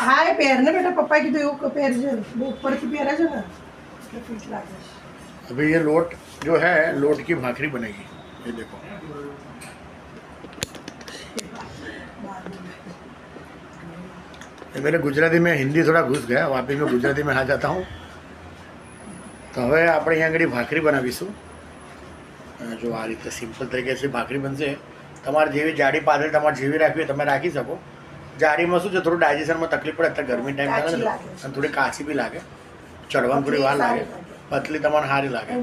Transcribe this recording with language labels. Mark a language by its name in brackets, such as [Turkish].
[Gujarati] હા એ પહેરને બેટા, પપ્પાએ કીધું એવું પહેરજે, બહુ ઉપરથી પહેરે છે ને એટલે ફીટ લાગે છે. [Hindi] अभी ये लोट जो है, लोट की भाखरी बनेगी। ये देखो, ये मेरे गुजराती में हिंदी थोड़ा घुस गया, वापस मैं गुजराती में आ जाता हूँ। [Gujarati] तो હવે આપણે અહીંયા આગળ ભાખરી બનાવીશું। જો આ રીતે સિમ્પલ તરીકેથી ભાખરી બનશે। તમારે જેવી જાડી પાતળી તમારે જેવી રાખવી હોય તમે રાખી શકો। જાડીમાં શું છે, થોડું ડાયજેશનમાં તકલીફ પડે, અત્યારે ગરમી ટાઈમ ચાલે ને, અને થોડી કાચી બી લાગે, ચડવામાં થોડી વાર લાગે, પતલી તમારે સારી લાગે।